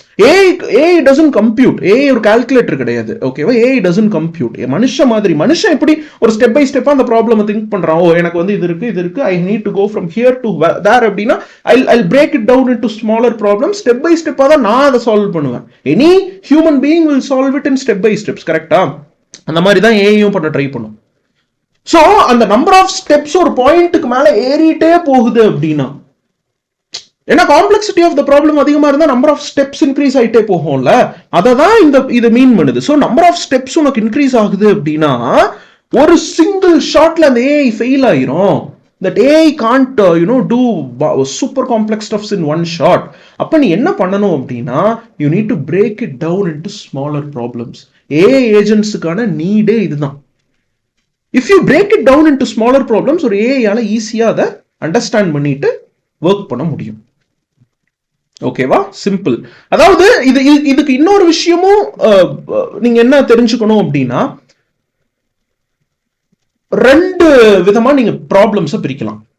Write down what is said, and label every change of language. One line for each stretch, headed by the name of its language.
English: AI doesn't compute.
Tamil: AI ஒரு calculator கிடையாது. ஓகேவா?
English: AI doesn't compute.
Tamil: மனுஷன் எப்படி ஒரு ஸ்டெப் பை ஸ்டெப்பா அந்த ப்ராப்ளம் திங்க் பண்றான். ஓ, எனக்கு வந்து இது இருக்கு,
English: I need to go from here to there
Tamil: அப்படின்னா
English: I'll break it down into smaller problems.
Tamil: Step by ஸ்டெப்பா தான் நான் அதை சால்வ் பண்ணுவேன்.
English: Any human being will solve it in step by steps.
Tamil: கரெக்டா? அந்த மாதிரி தான் ஏஐயும் பண்ண ட்ரை பண்ணும். சோ அந்த நம்பர் ஆஃப் ஸ்டெப்ஸ் ஒரு பாயிண்ட்டுக்கு மேல ஏறிட்டே போகுது அப்படின்னா, ஏன்னா காம்ப்ளெக்சிட்டி ஆஃப் த ப்ராப்ளம் அதிகமா இருந்தா நம்பர் ஆஃப் ஸ்டெப்ஸ் இன்க்ரீஸ் ஆயிட்டே போகும்ல. அதை தான் இது மீன் பண்ணுது. ஸோ நம்பர் ஆஃப் ஸ்டெப்ஸ் உனக்கு இன்க்ரீஸ் ஆகுது அப்படின்னா ஒரு சிங்கிள் ஷாட்ல அந்த ஏஐ ஃபெயில் ஆயிரும்.
English: That AI can't do super complex stuffs in one shot.
Tamil: அப்ப நீ என்ன பண்ணணும் அப்படின்னா,
English: you need to break it down into smaller problems.
Tamil: AI ஏஜென்ட்ஸுக்கான நீடே இதுதான்.
English: If you break it down into smaller problems,
Tamil: ஒரு ஏஐயால ஈஸியா அதை அண்டர்ஸ்டாண்ட் பண்ணிட்டு ஒர்க் பண்ண முடியும். ஓகேவா? சிம்பிள். அதாவது இதுக்கு இன்னொரு விஷயமும் நீங்க என்ன தெரிஞ்சுக்கணும் அப்படின்னா, 2 விதமா நீங்க ப்ராப்ளம்ஸை பிரிக்கலாம்.